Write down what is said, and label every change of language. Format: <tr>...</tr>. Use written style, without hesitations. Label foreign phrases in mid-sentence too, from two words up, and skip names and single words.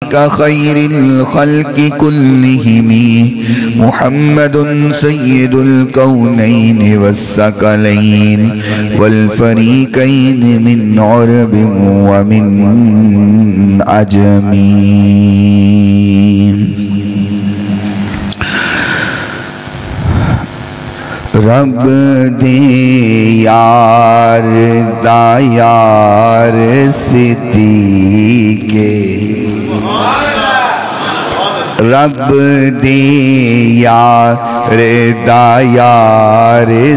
<ar>خير الخلق كلهم محمد سيد الكونين والثقلين والفريقين من عرب ومن عجم</ar> <pa>رب دے یار دا یار صدیقے رب دے یار دا یار</pa>